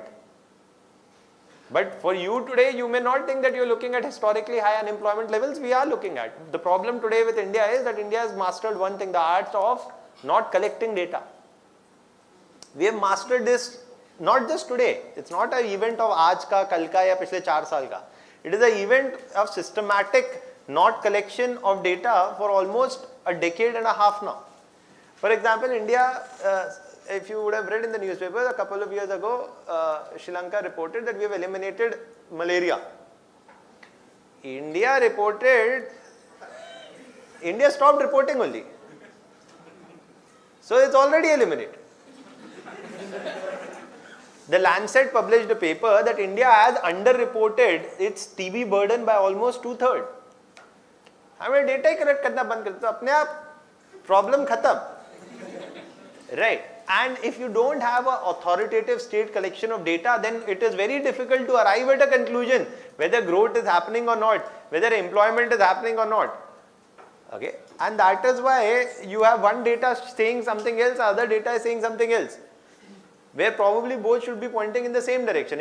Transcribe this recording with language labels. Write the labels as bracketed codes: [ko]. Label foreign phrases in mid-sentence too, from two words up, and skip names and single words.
[en] But for you today, you may not think that you're looking at historically high unemployment levels. We are looking at. The problem today with India is that India has mastered one thing, the art of not collecting data. We have mastered this not just today. It's not an event of [hi] आज का, कल का, या पिछले 4 साल का. [en] It is an event of systematic not collection of data for almost a decade and a half now. For example, India, if you would have read in the newspaper a couple of years ago, Sri Lanka reported that we have eliminated malaria. India stopped reporting only. So it's already eliminated. The Lancet published a paper that India has underreported its TB burden by almost 2/3. [hi] हमें डेटा ही कलेक्ट करना बंद कर दो, अपने आप प्रॉब्लम खत्म, [en] right? And if you don't have an authoritative state collection of data, then it is very difficult to arrive at a conclusion whether growth is happening or not, whether employment is happening or not. Okay, and that is why you have one data saying something else, other data is saying something else, where probably both should be pointing in the same direction.